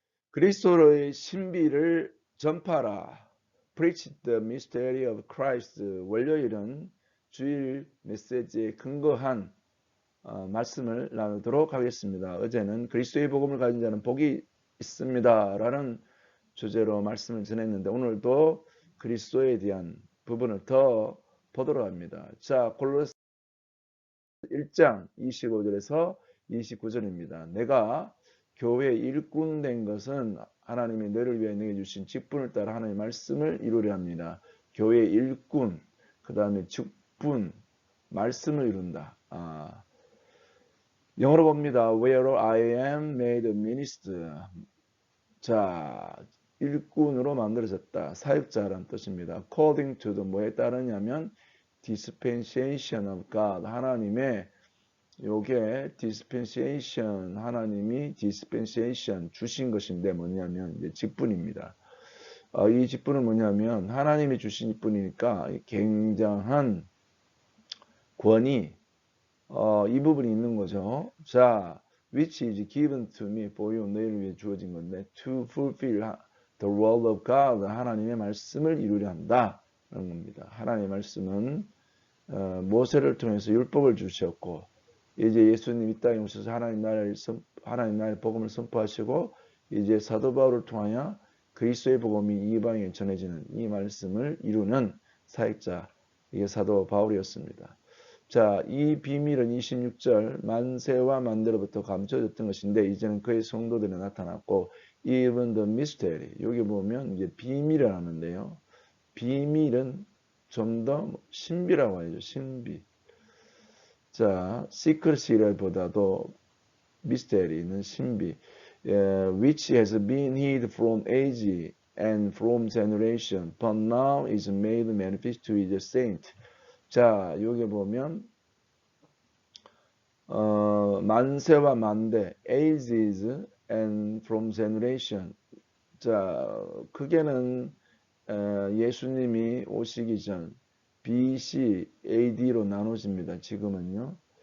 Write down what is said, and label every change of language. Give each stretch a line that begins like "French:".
Korean: 그리스도의 신비를 전파하라.
English: Preach the mystery of Christ.
Korean: 월요일은 주일 메시지에 근거한 말씀을 나누도록 하겠습니다. 어제는 그리스도의 복음을 가진 자는 복이 있습니다 라는 주제로 말씀을 전했는데 오늘도 그리스도에 대한 부분을 더 보도록 합니다. 자, 골로새 1장 25절에서 29절입니다. 내가 교회 일꾼 된 것은 하나님이 너를 위해 내게 주신 직분을 따라 하나님의 말씀을 이루려 합니다. 교회 일꾼, 그 다음에 직분, 말씀을 이룬다. 영어로 봅니다.
English: Where I am made a minister.
Korean: 자, 일꾼으로 만들어졌다. 사역자라는 뜻입니다.
English: According to the
Korean: 뭐에 따르냐면
English: dispensation of God.
Korean: 하나님의 요게 dispensation, 하나님이 dispensation 주신 것인데 뭐냐면 이제 직분입니다. 이 직분은 뭐냐면 하나님이 주신 직분이니까 굉장한 권위, 이 부분이 있는 거죠.
English: 자, which is given to me for you,
Korean: 너희를 위해 주어진 건데
English: to fulfill the word of God,
Korean: 하나님의 말씀을 이루려 한다 라는 겁니다. 하나님의 말씀은 모세를 통해서 율법을 주셨고 이제 예수님 이 땅에 오셔서 하나님 나라의 복음을 선포하시고 이제 사도 바울을 통하여 그리스도의 복음이 이방에 전해지는 이 말씀을 이루는 사역자, 이게 사도 바울이었습니다. 자, 이 비밀은 26절 만세와 만대로부터 감춰졌던 것인데 이제는 그의 성도들에 나타났고
English: even the mystery,
Korean: 여기 보면 이제 비밀을 하는데요. 비밀은 좀 더 신비라고 하죠. 신비. 자, secret이라보다도 mystery는 신비.
English: which has been hid from age and from generation, but now is made manifest to his saint.
Korean: 자, 여기 보면 만세와 만대,
English: ages and from generation.
Korean: 자, 크게는 예수님이 오시기 전 BC, AD로 나눠집니다. 지금은요.